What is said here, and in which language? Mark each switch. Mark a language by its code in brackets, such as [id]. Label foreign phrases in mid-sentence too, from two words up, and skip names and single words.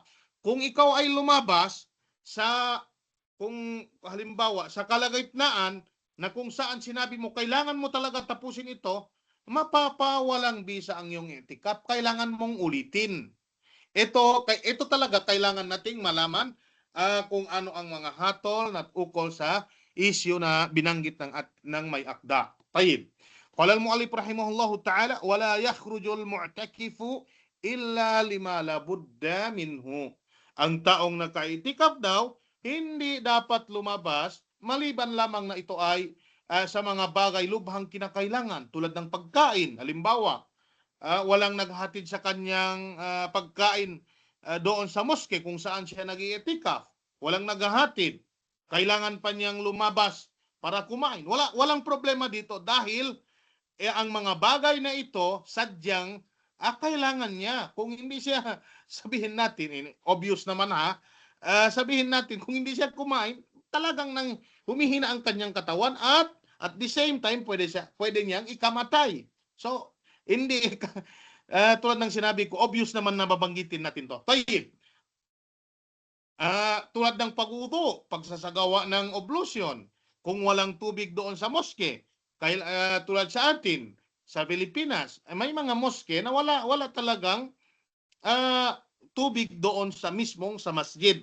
[tl] Kung ikaw ay lumabas kung halimbawa sa kalagitnaan na kung saan sinabi mo kailangan mo talaga tapusin ito, mapapawalang bisa ang iyong i'tikaf, kailangan mong ulitin. Ito talaga kailangan nating malaman kung ano ang mga hatol at ukol sa issue na binanggit ng may akda. Tayyib. [ar] قال المؤلف رحمه الله تعالى ولا يخرج المعتكف إلا لما لا بد منه. [tl] Ang taong naka-i'tikaf daw hindi dapat lumabas maliban lamang na ito ay sa mga bagay lubhang kinakailangan tulad ng pagkain. Halimbawa, walang naghatid sa kanyang pagkain doon sa moske kung saan siya nag-i'tikaf. Walang naghahatid. Kailangan pa niyang lumabas para kumain. Walang problema dito dahil ang mga bagay na ito sadyang kailangan niya. Kung hindi siya, sabihin natin, obvious naman sabihin natin, kung hindi siya kumain, talagang humihina ang kanyang katawan at [en] At the same time, [tl] pwede niyang ikamatay. So, hindi, tulad ng sinabi ko, obvious naman na babanggitin natin to. Tayyib. Tulad ng pag-udo, pagsasagawa ng oblusyon, kung walang tubig doon sa moske, tulad sa atin, sa Pilipinas, may mga moske na wala talagang tubig doon sa mismong sa masjid.